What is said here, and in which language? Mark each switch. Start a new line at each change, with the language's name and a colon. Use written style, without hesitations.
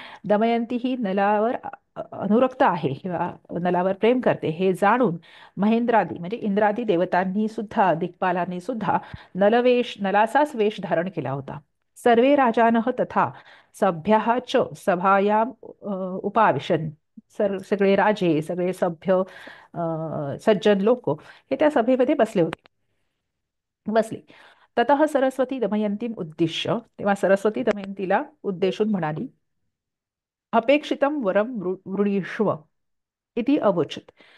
Marathi: दमयंती ही नलावर अनुरक्त आहे किंवा नलावर प्रेम करते हे जाणून महेंद्रादी म्हणजे इंद्रादी देवतांनी सुद्धा दिक्पालांनी सुद्धा नलाचाच वेश धारण केला होता.
Sanskrit: सर्वे राजानः तथा सभ्याः च सभायां उपाविशन.
Marathi: सगळे राजे सगळे सभ्य सज्जन लोक हे त्या सभेमध्ये बसले.
Sanskrit: ततः सरस्वती दमयंतीम उद्दिश्य.
Marathi: तेव्हा सरस्वती दमयंतीला उद्देशून म्हणाली,
Sanskrit: अपेक्षितम वरम वृणीष्व इति अवोचत.